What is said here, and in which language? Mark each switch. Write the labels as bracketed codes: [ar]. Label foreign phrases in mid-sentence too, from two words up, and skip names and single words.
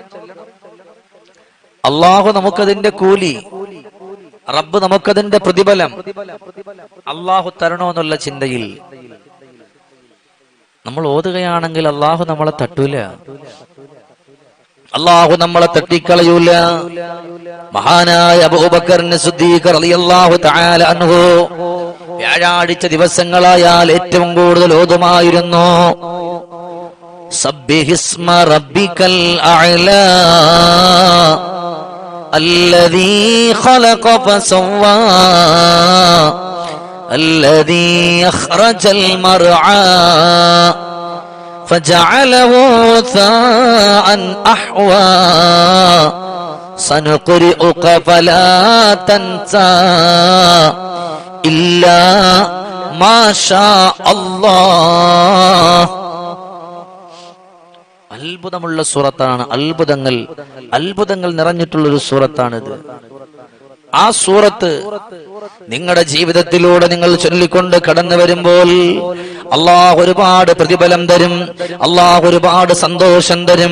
[ml] അള്ളാഹു നമുക്കതിന്റെ കൂലി, റബ്ബ് നമുക്കതിന്റെ പ്രതിഫലം അള്ളാഹു തരണോന്നുള്ള ചിന്തയിൽ നമ്മൾ ഓതുകയാണെങ്കിൽ അള്ളാഹു നമ്മളെ തട്ടൂല, അള്ളാഹു നമ്മളെ തട്ടിക്കളയൂല. മഹാനായ അബൂബക്കർ സിദ്ദീഖ് [ar] رضي الله تعالى عنه [ml] വ്യാഴാഴ്ച ദിവസങ്ങളായാൽ ഏറ്റവും കൂടുതൽ ഓതുമായിരുന്നു [ar] سبح اسم ربك الأعلى الذي خلق فسوى الذي أخرج المرعى فجعله ثاء أحوى سنقرئك فلا تنسى إلا ما شاء الله. [ml] അത്ഭുതമുള്ള സൂറത്താണ്. അത്ഭുതങ്ങൾ നിറഞ്ഞിട്ടുള്ളൊരു സൂറത്താണിത്. ആ സൂറത്ത് നിങ്ങളുടെ ജീവിതത്തിലൂടെ നിങ്ങൾ ചൊല്ലിക്കൊണ്ട് കടന്നു വരുമ്പോൾ അള്ളാഹു ഒരുപാട് പ്രതിഫലം തരും, അള്ളാഹു ഒരുപാട് സന്തോഷം തരും.